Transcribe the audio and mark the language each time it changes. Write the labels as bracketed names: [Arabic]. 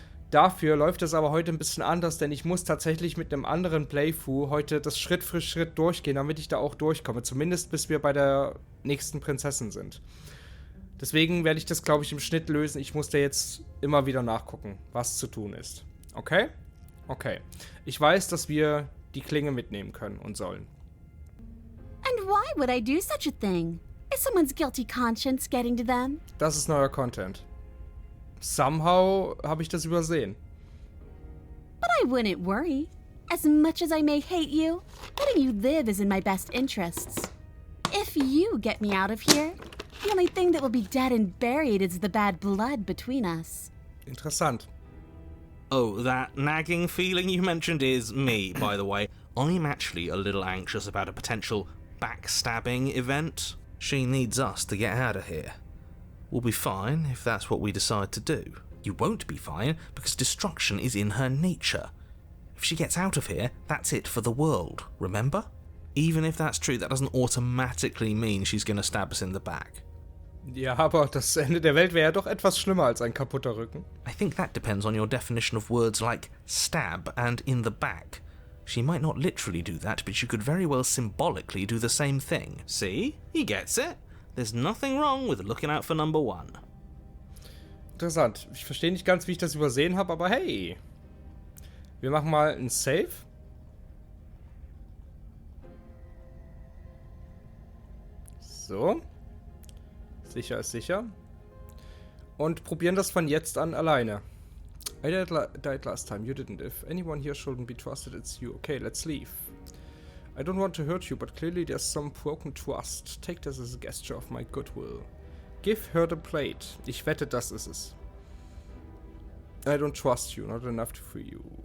[German] Dafür läuft es aber heute ein bisschen anders, denn ich muss tatsächlich mit einem anderen Playthrough heute das Schritt für Schritt durchgehen, damit ich da auch durchkomme. Zumindest bis wir bei der nächsten Prinzessin sind. Deswegen werde ich das, glaube ich, im Schnitt lösen. Ich muss da jetzt immer wieder nachgucken, was zu tun ist. Okay? Okay. Ich weiß, dass wir die Klinge mitnehmen können und sollen. [English] And why would I do such a thing? Is someone's guilty conscience getting to them? [German] Das ist neuer Content. Somehow habe ich das übersehen. [English] But I wouldn't worry. As much as I may hate you, letting you live is in my best interests. If you get me out of here, the only thing that will be dead and buried is the bad blood between us. [German] Interessant. [English] Oh, that nagging feeling you mentioned is me, by the way. I'm actually a little anxious about a potential backstabbing event. She needs us to get out of here. We'll be fine if that's what we decide to do. You won't be fine because destruction is in her nature. If she gets out of here, that's it for the world, remember? Even if that's true, that doesn't automatically mean she's gonna stab us in the back. [German] Ja, aber das Ende der Welt wäre ja doch etwas schlimmer als ein kaputter Rücken. [English] I think that depends on your definition of words like stab and in the back. She might not literally do that, but she could very well symbolically do the same thing. See? He gets it. There's nothing wrong with looking out for number one. [German] Interessant. Ich verstehe nicht ganz, wie ich das übersehen habe, aber hey. Wir machen mal ein Save. So. Sicher ist sicher. Und probieren das von jetzt an alleine. [English] I died last time, you didn't. If anyone here shouldn't be trusted, it's you. Okay, let's leave. I don't want to hurt you, but clearly there's some broken trust. Take this as a gesture of my goodwill. Give her the plate. [German] Ich wette, das ist es. [English] I don't trust you, not enough to free you.